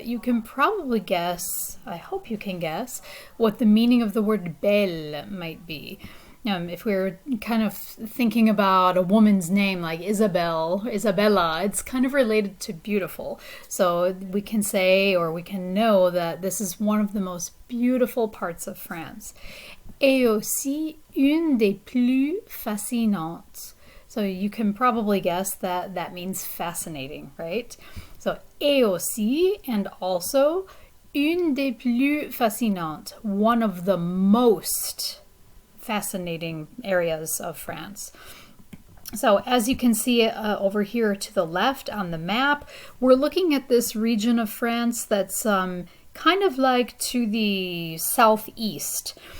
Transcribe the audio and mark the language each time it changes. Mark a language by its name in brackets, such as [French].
[English] You can probably guess, I hope you can guess, what the meaning of the word belle might be. If we're kind of thinking about a woman's name like Isabella, it's kind of related to beautiful. So we can say, or we can know, that this is one of the most beautiful parts of France. [French] Et aussi une des plus fascinantes. [English] So you can probably guess that that means fascinating, right? So [French] et aussi, [English] and also, [French] une des plus fascinantes, [English] one of the most fascinating areas of France. So as you can see over here to the left on the map, we're looking at this region of France that's kind of like to the southeast.